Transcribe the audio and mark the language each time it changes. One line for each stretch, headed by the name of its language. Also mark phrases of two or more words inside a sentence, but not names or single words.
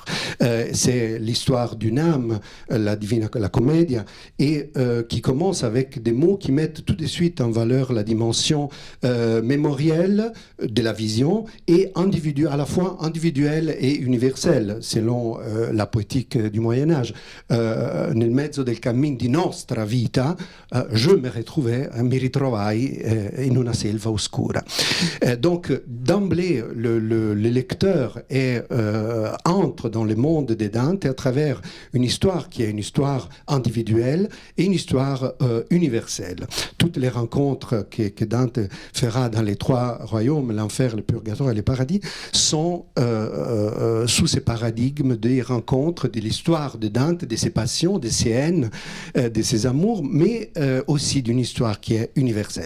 French: C'est l'histoire d'une âme, la Commedia, et qui commence avec des mots qui mettent tout de suite en valeur la dimension mémorielle de la vision et à la fois individuelle et universelle, selon la poétique du Moyen-Âge.
Italian: Nel mezzo del cammin di nostra vita, je me ritrovai in una selva oscura.
French: Donc, d'emblée, le lecteur entre dans le monde de Dante à travers une histoire qui est une histoire individuelle et une histoire universelle. Toutes les rencontres que Dante fera dans les trois royaumes, l'enfer, le purgatoire et le paradis, sont sous ces paradigmes des rencontres, de l'histoire de Dante, de ses passions, de ses haines, de ses amours, mais aussi d'une histoire qui est universelle.